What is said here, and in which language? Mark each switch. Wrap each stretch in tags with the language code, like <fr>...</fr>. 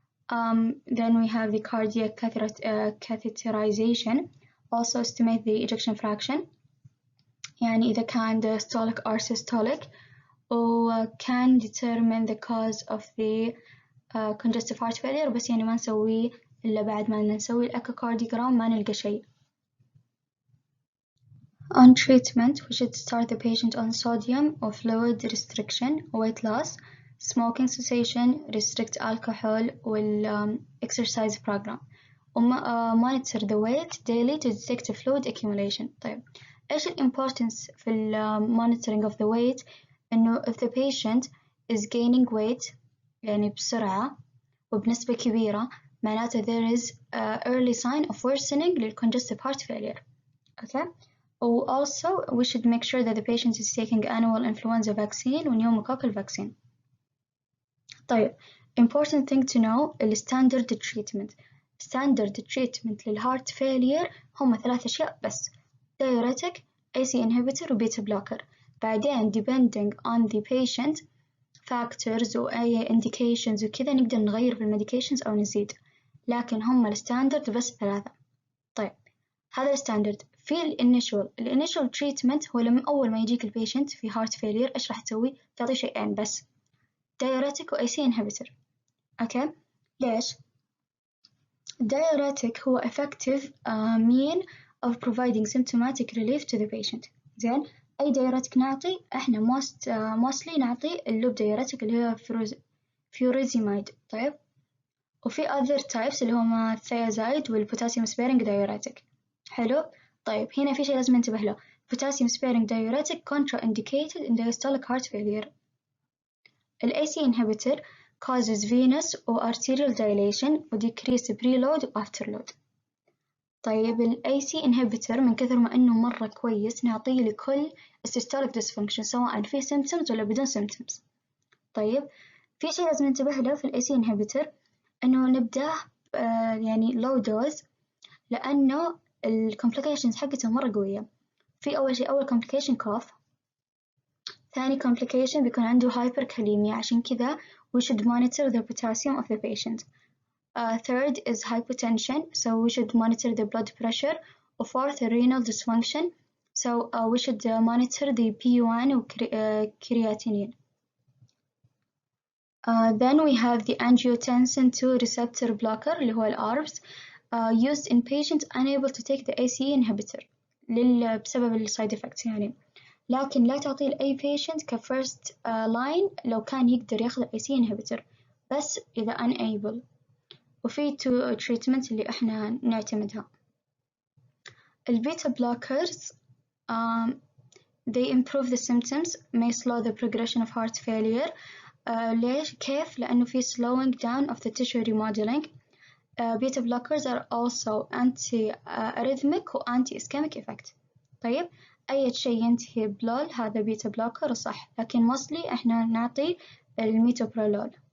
<en>Then we have the cardiac catheterization. Also estimate the ejection fraction.</en> <ar>يعني إذا كان</ar> <en>diastolic or systolic, or can determine the cause of the congestive heart failure.</en> <ar>بس يعني ما نسويه إلا بعد ما نسوي الأكوكارديوغرام ما نلقى شيء.</ar> <en>On treatment, we should start the patient on sodium or fluid restriction, weight loss, smoking cessation, restrict alcohol, will exercise program. Monitor the weight daily to detect fluid accumulation.</en> <ar>طيب إيش importance</ar> <en>في monitoring of the weight؟ إنه if the patient is gaining weight يعني بسرعة وبنسبة كبيرة معناته there is early sign of worsening للcongestive heart failure. Okay. Also, we should make sure that the patient is taking annual influenza vaccine or pneumococcal vaccine. طيب, important thing to know is standard treatment. Standard treatment للheart failure</en> <ar>هم 3 أشياء بس:</ar> <en>diuretic, AC inhibitor و beta blocker.</en> <ar>بعدين depending on the patient factors و أي indications وكذا نقدر نغير في المedications أو نزيد. لكن هم الستاندرد بس 3. طيب, هذا الستاندرد. في الانيشال تريتمنت هو لما أول ما يجيك البيشنت في هارت فيلير إيش راح تسوي؟ تعطيه شيئين بس:</ar> <en>diuretic و AC inhibitor.</en> <ar>أوكي؟ ليش؟</ar> <en>diuretic هو effective mean of providing symptomatic relief to the patient.</en> <ar>زين؟ أي diuretic نعطي؟ إحنا mostly نعطي اللوب diuretic اللي هو furosemide. طيب؟ وفي other types اللي هما thiazide والpotassium sparing diuretic. حلو؟ طيب هنا في شيء لازم ننتبه له.</ar> <en>potassium sparing diuretic contraindicated in diastolic heart failure. ال AC inhibitor causes venous or arterial dilation و decrease preload و afterload.</en> <ar>طيب ال AC inhibitor من كثر ما إنه مرة كويس نعطيه لكل systolic dysfunction سواء في symptoms ولا بدون symptoms. طيب في شيء لازم ننتبه له في ال AC inhibitor إنه نبدأ يعني low dose لأنه ال complications حقته مرة قوية. في أول شيء أول complication cough.</ar> <en>ثاني complication بيكون عنده hyperkalemia عشان كذا we should monitor the potassium of the patient. Third is hypotension, so we should monitor the blood pressure. Fourth, renal dysfunction, so we should monitor the PU1 و creatinine. Then we have the angiotensin II receptor blocker اللي هو الARBs used in patients unable to take the ACE inhibitor</en> <ar>بسبب ال side effects يعني. لكن لا تعطيه لأي patient كفirst line لو كان يقدر ياخذ ACE inhibitor بس إذا unable. وفي two treatment اللي إحنا نعتمدها.</ar> <en>البيتا blockers they improve the symptoms may slow the progression of heart failure.</en> <ar>ليش؟ كيف؟ لأنه في slowing down of the tissue remodeling.</ar> <en>Beta blockers are also anti-arrhythmic و anti-ischemic effect.</en> <ar>طيب أي شيء ينتهي بلول هذا بيتا بلوكر صح، لكن mostly إحنا نعطي الميتوبرولول.</ar>